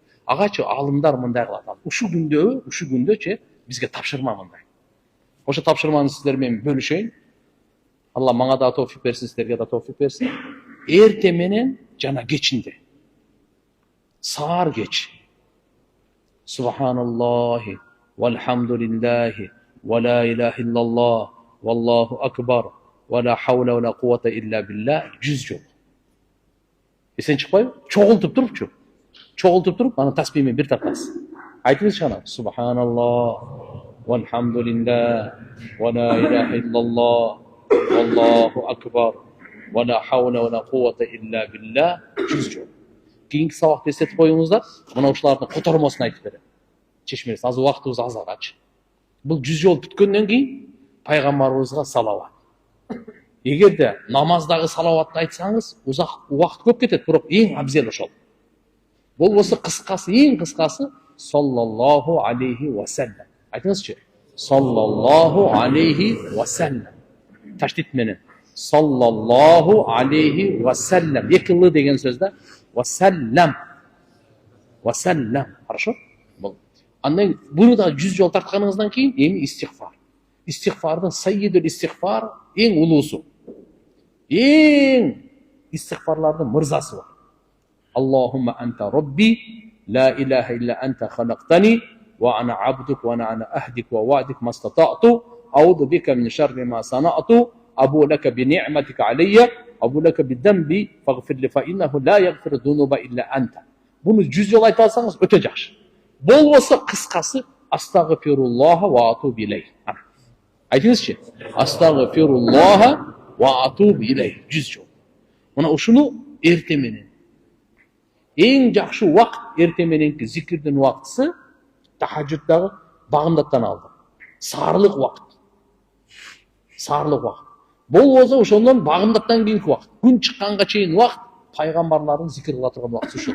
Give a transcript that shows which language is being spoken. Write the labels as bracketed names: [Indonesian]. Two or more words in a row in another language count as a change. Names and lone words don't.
[Kyrgyz] Агачы алымдар мындай кылат. Ушу күндө бизге тапшырма мындай. Ошо тапшырманы сиздер менен бөлүшөйүн. Алла мага да тоофик берсин, сиздерге да тоофик берсин. Эрте менен жана кечинде. Саар кеч. [Arabic] سبحان الله والحمد لله ولا إله إلا الله والله أكبر ولا حول ولا قوة إلا بالله 100 жол. [Kyrgyz] Эсен чыкпайбы? Чогултуп туруп, аны тасбih менен бир тартасыз. Айтыңызчы ана. [Arabic] سبحان الله والحمد لله ولا إله إلا الله والله أكبر ولا حول ولا قوة إلا بالله 100 жол. [Kyrgyz] Кийинки сабакта эстетип коюңуздар, мына ушулардын котормосун айтып берем. Чечмеңиз, азыр убактыбыз аз агачы. Бул 100 жол бүткөндөн кийин пайгамбарыбызга салават. Эгерде намаздагы салаватты айтсаңыз, убакыт көп кетет, бирок эң абзел ошол. Болбосо кыскасы, эң кыскасы [Arabic] صلى الله عليه وسلم. [Kyrgyz] Айтыңызчы. [Arabic] صلى الله عليه وسلم. [Kyrgyz] Таштит менен. [Arabic] صلى الله عليه وسلم. [Kyrgyz] Эки л деген сөздө [Arabic] وسلم. [Kyrgyz] Хорошо? Андан буну да 100 жол тартканыңыздан кийин эми истигфар. Истигфардын [Arabic] سيد الاستغفار [Kyrgyz] эң улуусу. Эң истигфарлардын мырзасы бар. [Arabic] اللهم أنت ربي لا إله إلا أنت خلقتني وأنا عبدك وأنا عهدك ووعدك ما استطعت, أعوذ بك من شر ما صنعت أبوء لك بنعمتك علي أبوء لك بذنبي فاغفر لي فإنه لا يغفر الذنوب إلا أنت. [Kyrgyz] Буны 100 жол айта алсаңыз өте жакшы. Болбосо кыскасы [Arabic] أستغفر الله وأتوب إليه. [Kyrgyz] Айтыңызчы. [Arabic] أستغفر الله وأتوب إليه. [Kyrgyz] 100 жол. Мына ушуну эрте менен. Эң жакшы убакыт эрте мененки зикирдин убактысы тахажжуддагы багымдаттан алды. Саарлык убакыт. Саарлык убакыт. Болбосо ошондон багымдаттан кийинки убакыт. Күн чыкканга чейин убакыт пайгамбарлардын зикир кыла турган убакыты ушул.